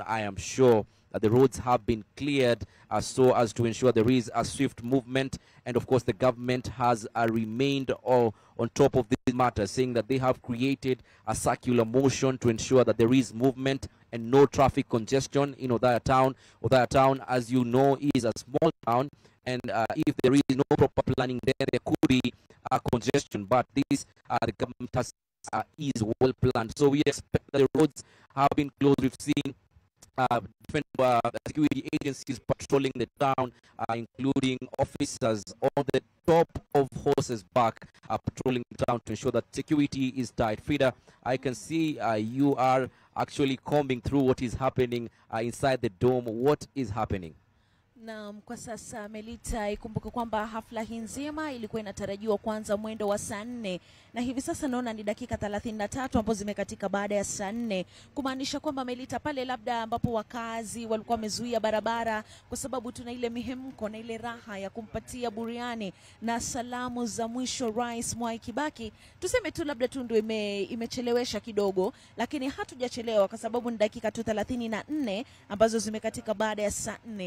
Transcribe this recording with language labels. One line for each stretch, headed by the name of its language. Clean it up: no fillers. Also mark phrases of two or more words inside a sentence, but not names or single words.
English: I am sure that the roads have been cleared so as to ensure there is a swift movement. And of course, the government has remained on top of this matter, saying that they have created a circular motion to ensure that there is movement and no traffic congestion in Othaya town. Othaya town, as you know, is a small town, and if there is no proper planning there could be congestion. But this, the government has is well planned. So we expect that the roads have been closed. We've seen different security agencies patrolling the town, including officers on the top of horses back, patrolling the town to ensure that security is tight. Frida, I can see you are actually combing through what is happening inside the dome. What is happening?
Swahili: Naam, kwa sasa Melita, ikumbuke kwamba hafla hii nzima ilikuwa inatarajiwa kuanza mwendo wa saa 4 na hivi sasa naona ni dakika 33 ambazo zimekatika baada ya saa 4, kumaanisha kwamba Melita, pale labda ambapo wakazi walikuwa wamezuia barabara kwa sababu tuna ile mihemko na ile raha ya kumpatia buriani na salamu za mwisho Rais Mwai Kibaki, tuseme tu labda tu ndio imechelewesha kidogo, lakini hatujachelewa kwa sababu ni dakika 34 ambazo zimekatika baada ya saa 4.